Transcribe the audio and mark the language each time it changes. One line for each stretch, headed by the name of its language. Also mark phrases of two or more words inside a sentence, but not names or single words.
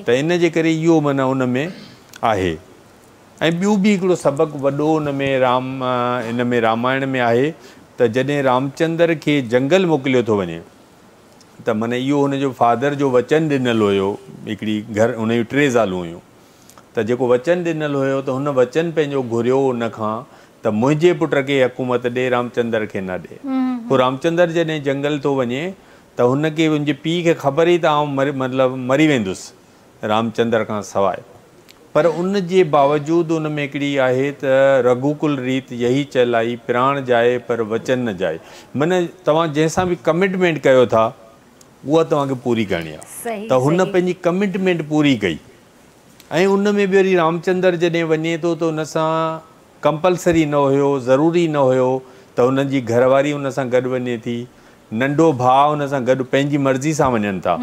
Sindhi: त इन जे करे इहो माना उन में आहे। ऐं ॿियो बि हिकिड़ो सबक़ु वॾो उन में रामायण में आहे त जॾहिं रामचंद्र खे जंगल मोकिलियो थो वञे त माना इहो हुनजो फादर जो वचन ॾिनल हुयो, हिकिड़ी घर हुन जूं 3 ज़ालूं हुयूं, त जेको वचन ॾिनल हुयो त हुन वचन पंहिंजो घुरियो उन खां त मुंहिंजे पुट खे हुकूमत ॾे, रामचंद्र खे न ॾे। पोइ रामचंद्र जॾहिं जंगल थो वञे त हुनखे मुंहिंजे पीउ खे ख़बर ई त आउं मतिलबु मरी वेंदुसि रामचंद्र खां सवाइ। पर उन जे बावजूदि उन में हिकिड़ी आहे त
Hindi: रघुकुल रीत यही चलाई, प्राण जाए पर वचन न जाए।
Sindhi: माना तव्हां जंहिंसां बि कमिटमेंट कयो था उहा तव्हांखे पूरी करणी आहे। त हुन पंहिंजी कमिटमेंट पूरी कई। ऐं उन में बि वरी रामचंद्र जॾहिं वञे थो त हुन सां कंपलसरी न हुयो, ज़रूरी न हुयो त हुन जी घरवारी हुन सां गॾु वञे थी, नंढो भाउ हुन सां गॾु पंहिंजी मर्ज़ी सां वञनि था।